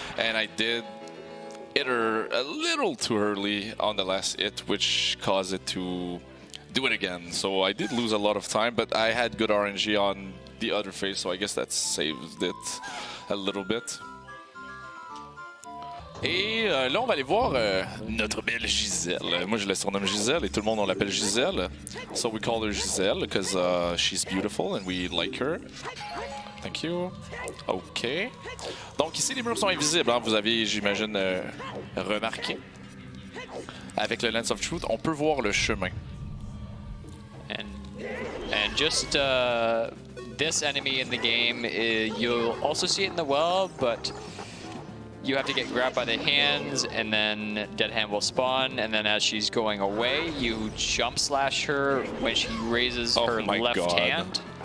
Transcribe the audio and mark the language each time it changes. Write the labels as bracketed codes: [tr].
[en] And I did hit her a little too early on the last hit, which caused it to do it again. So I did lose a lot of time, but I had good RNG on the other phase, so I guess that saved it a little bit. [fr] Et là, on va aller voir notre belle Giselle. Moi, je la surnomme Giselle, et tout le monde, on l'appelle Giselle. [en] So we call her Giselle, because she's beautiful, and we like her. Thank you. OK. [fr] Donc ici, les murs sont invisibles. Hein. Vous avez, j'imagine, remarqué. Avec le Lens of Truth, on peut voir le chemin. [en] And just this enemy in the game, you'll also see it in the well, but you have to get grabbed by the hands, and then Dead Hand will spawn, and then as she's going away, you jump slash her when she raises her left hand.